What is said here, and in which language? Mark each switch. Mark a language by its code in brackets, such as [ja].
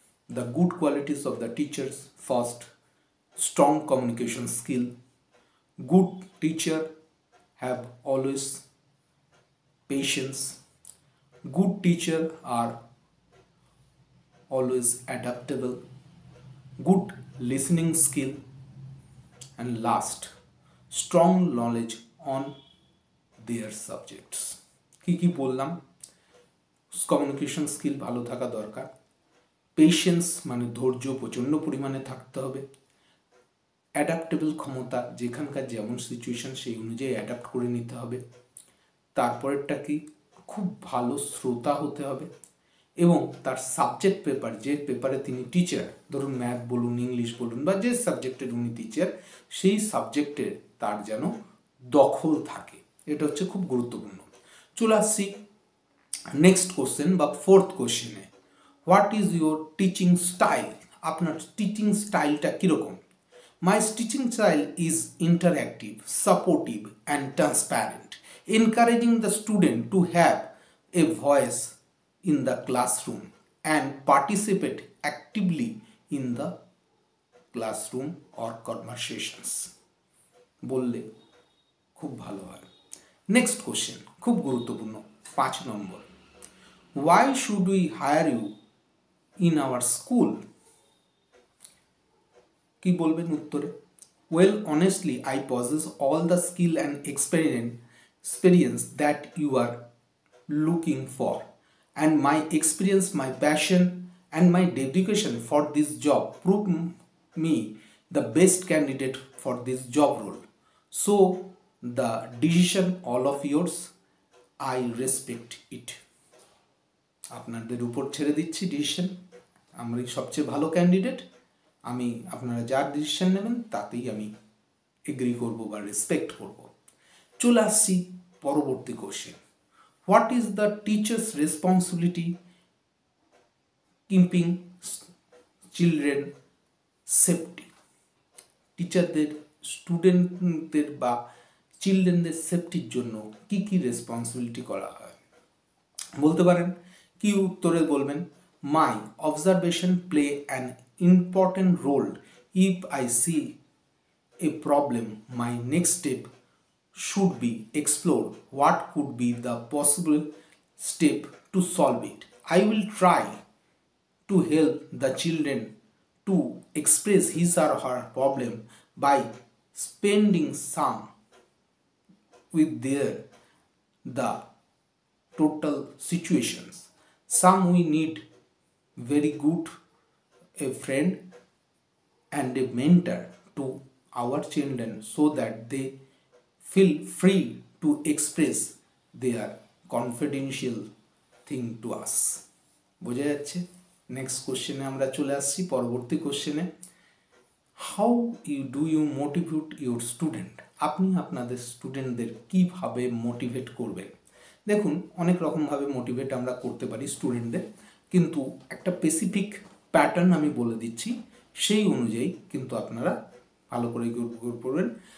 [en] The good qualities of the teachers, first, strong communication skill. Good teacher have always patience. Good teacher are always adaptable. Good listening skill. And last, strong knowledge on their subjects. [bn] কি বললাম? Communication skill ভালো থাকা দরকার, patience মানে ধৈর্য প্রচণ্ড পরিমাণে থাকতে হবে, অ্যাডাপ্টেবল ক্ষমতা, যেখানকার যেমন সিচুয়েশন সেই অনুযায়ী অ্যাডাপ্ট করে নিতে হবে। তারপরেরটা কি, খুব ভালো শ্রোতা হতে হবে এবং তার সাবজেক্ট পেপার, যে পেপারে তিনি টিচার, ধরুন ম্যাথ বলুন, ইংলিশ বলুন বা যে সাবজেক্টের উনি টিচার, সেই সাবজেক্টের তার যেন দখল থাকে, এটা হচ্ছে খুব গুরুত্বপূর্ণ। চলে আসছি নেক্সট কোশ্চেন বা ফোর্থ কোশ্চেনে, [en] What is your teaching style? [bn] আপনার টিচিং স্টাইলটা কীরকম? [en] My teaching style is interactive, supportive, and transparent, encouraging the student to have a voice in the classroom and participate actively in the classroom or conversations. [bn] বললে খুব ভালো হয়। Next question খুব গুরুত্বপূর্ণ, 5 নম্বর, [en] why should we hire you in our school? [bn] কি বলবেন উত্তরে? [en] Well, honestly, I possess all the skill and experience that you are looking for, and my experience, my passion, and my dedication for this job prove me the best candidate for this job role. So, the decision all of yours, I respect it. [bn] আপনাদের উপর ছেড়ে দিচ্ছি decision, আমি সবচেয়ে ভালো candidate, আমি আপনারা যার ডিসিশন নেবেন তাতেই আমি এগ্রি করব বা রেসপেক্ট করব। চলে আসছি পরবর্তী question, [en] What is the teachers responsibility keeping children safety? [bn] টিচারদের স্টুডেন্টদের বা চিলড্রেনদের সেফটির জন্য কি কি রেসপন্সিবিলিটি করা হয়? বলতে পারেন, কি উত্তরে বলবেন, [en] My observation play an important role. If I see a problem, my next step should be explore what could be the possible step to solve it. I will try to help the children to express his or her problem by spending some with their the total situations. Some we need very good a friend and a mentor to our children so that they feel free to express their confidential thing to us. [bn] বোঝা যাচ্ছে? Next কোশ্চেনে আমরা চলে আসছি, পরবর্তী কোশ্চেনে, how do you motivate your student? আপনি আপনাদের স্টুডেন্টদের কীভাবে মোটিভেট করবেন? দেখুন, অনেক রকমভাবে মোটিভেট আমরা করতে পারি স্টুডেন্টদের, কিন্তু একটা স্পেসিফিক প্যাটার্ন আমি বলে দিচ্ছি, সেই অনুযায়ী কিন্তু আপনারা ভালো করে পড়বেন।